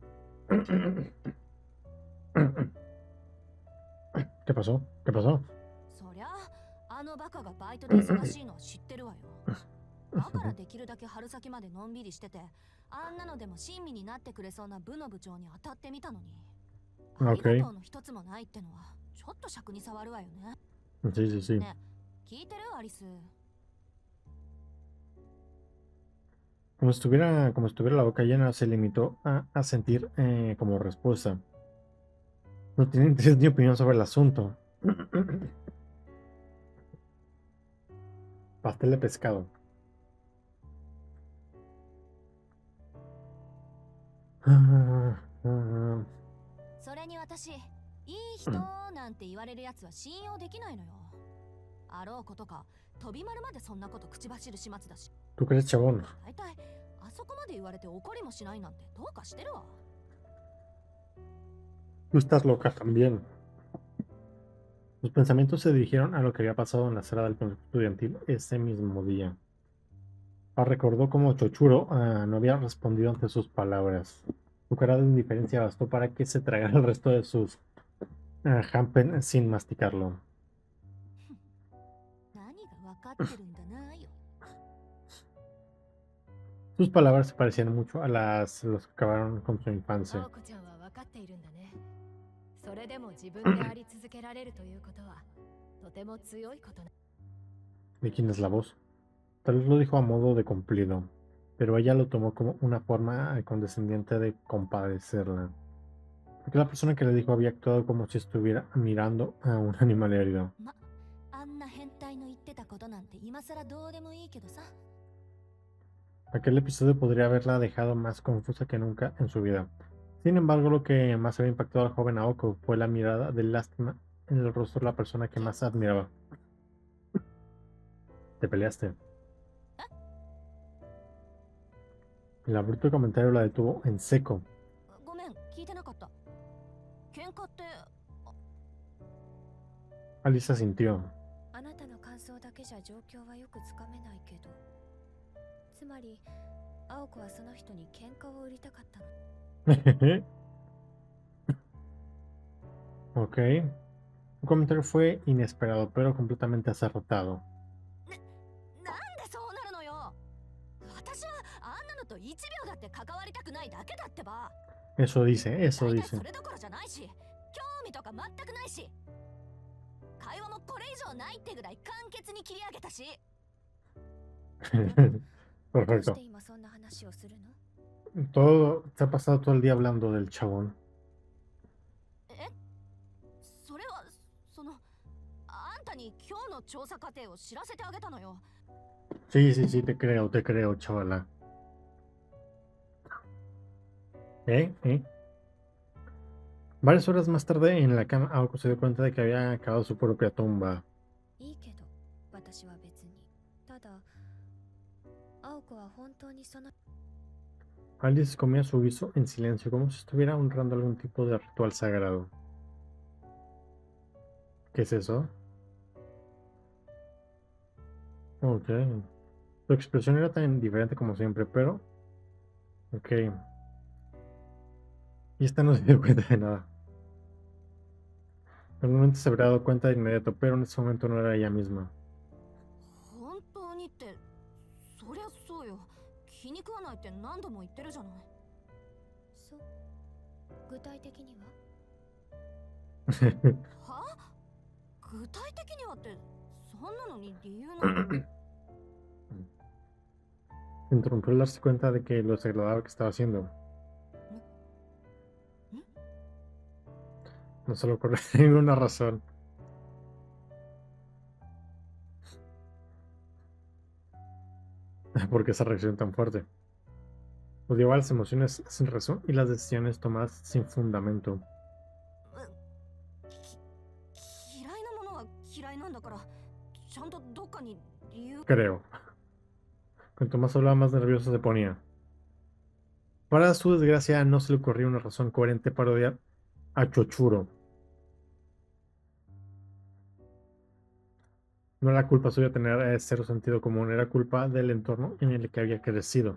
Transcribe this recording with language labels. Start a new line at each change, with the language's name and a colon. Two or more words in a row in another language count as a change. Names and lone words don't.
Spanish: ¿Qué pasó? ¿Qué pasó?
Japanese: そりゃあのバカがバイトで忙しいのは知ってるわよ。だからできるだけ春先までのんびりしてて、あんなのでも親身になってくれそうな部の部長に当たってみたのに。ありがとうの一つもないってのはちょっと尺に触るわよね。
Spanish: Sí, sí, sí.
Japanese: ね、聞いてるアリス。
Spanish: Como si estuviera la boca llena, se limitó a sentir como respuesta. No tiene interés ni opinión sobre el asunto. Pastel de pescado.
Japanese: それに私、いい人なんて言われるやつは信用できないのよ。あろうことか、飛び丸までそんなこと口走る始末だし。
Spanish: ¿Tú crees, chabón?
Japanese: 大体、あそこまで言われて怒りもしないなんてどうかしてるわ。
Spanish: Tú estás loca también. Sus pensamientos se dirigieron a lo que había pasado en la sala del consejo estudiantil ese mismo día. Recordó cómo Chochuro no había respondido ante sus palabras. Su cara de indiferencia bastó para que se tragara el resto de sus hampen sin masticarlo.
Japanese: 何が分かってるんだなよ。
Spanish: Sus palabras se parecían mucho a los que acabaron con su infancia.
Japanese: 青子ちゃんは分かっているんだね。それでも自分であり続けられるということはとても強いことな。
Spanish: ¿De quién es la voz? Tal vez lo dijo a modo de cumplido, pero ella lo tomó como una forma condescendiente de compadecerla. Porque la persona que le dijo había actuado como si estuviera mirando a un animal herido.
Japanese: ま、あんな変態の言ってたことなんて今更どうでもいいけどさ。
Spanish: Aquel episodio podría haberla dejado más confusa que nunca en su vida. Sin embargo, lo que más había impactado al joven Aoko fue la mirada de lástima en el rostro de la persona que más admiraba. ¿Te peleaste? El abrupto comentario la detuvo en seco.
Japanese: ごめん、聞いてなかった。喧嘩って。
Spanish: Alice asintió.
Japanese: あなたの感想だけじゃ状況はよくつかめないけど、つまり青子はその人に喧嘩を売りたかったの。
Spanish: Ok. Un comentario fue inesperado, pero completamente acertado.
Japanese: なんでそうなるのよ。私はあんなのと1秒だって関わりたくないだけだってば。
Spanish: Eso dice, eso
Japanese: 大体
Spanish: dice.
Japanese: それどころじゃないし、興味とか全くないし。会話もこれ以上ないってぐらい簡潔に切り上げたし。どうし
Spanish: Perfecto.
Japanese: て今そんな話をするの？
Spanish: Todo, se ha pasado todo el día hablando del chabón.
Japanese: それはそのあんたに今日の調査過程を知らせてあげたのよ。
Spanish: Sí, sí, sí, te creo, chavala. ¿Eh? Varias horas más tarde, en la cama, Aoko se dio cuenta de que había acabado su propia tumba.
Japanese: いいけど、私は別に。ただ、青子は本当にその。
Spanish: Alice comía su guiso en silencio, como si estuviera honrando algún tipo de ritual sagrado. ¿Qué es eso? Ok. Su expresión era tan diferente como siempre, pero... Ok. Y esta no se dio cuenta de nada. Normalmente se habría dado cuenta de inmediato, pero en ese momento no era ella misma.
Japanese: 本当にってそりゃそうよ。気に食わないって何度も言ってるじゃない。そう。具体的には？は？具体的にはってそんなのに理由なの？
Spanish: Interrumpió al darse cuenta de que lo desagradable que estaba haciendo. No se le ocurrió ninguna razón. ¿Por qué esa reacción tan fuerte? Odiaba las emociones sin razón y las decisiones tomadas sin fundamento.
Japanese: 嫌いなものは嫌いなんだからちゃんとどっかに理由。
Spanish: Creo. Cuanto más hablaba, más nervioso se ponía. Para su desgracia, no se le ocurrió una razón coherente para odiar a Chochuro. No era culpa suya tener cero sentido común, era culpa del entorno en el que había crecido.